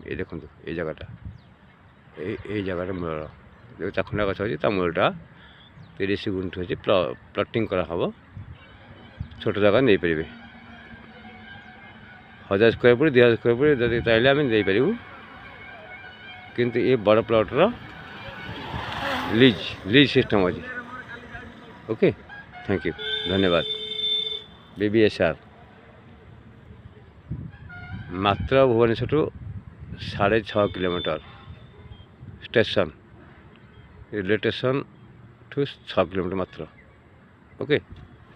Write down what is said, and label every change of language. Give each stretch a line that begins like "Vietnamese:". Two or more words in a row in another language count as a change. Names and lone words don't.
Odia: ଏଇ ଦେଖନ୍ତୁ ଏଇ ଜାଗାଟା, ଏଇ ଜାଗାଟା ମୂଳ ଯେଉଁ ଚାଖୁଣ୍ଡା ଗଛ ଅଛି ତା ମୂଳଟା 30 ଗୁଣ୍ଠ ଅଛି। ପ୍ଲଟିଂ କରାହେବ। ଛୋଟ ଜାଗା ନେଇପାରିବେ। 1000
English: square feet,
Odia: 2000
English: square feet
Odia: ଯଦି ଚାହିଁଲେ ଆମେ ଦେଇପାରିବୁ। କିନ୍ତୁ ଏ ବଡ଼ ପ୍ଲଟ୍ର
English: lease system
Odia: ଅଛି।
English: okay, thank you, धन्यवाद।
Odia: BBSR ମାତ୍ର ଭୁବନେଶ୍ୱର 6.5 କିଲୋମିଟର ଷ୍ଟେସନ,
English: railway station
Odia: ଠୁ 6 କିଲୋମିଟର ମାତ୍ର।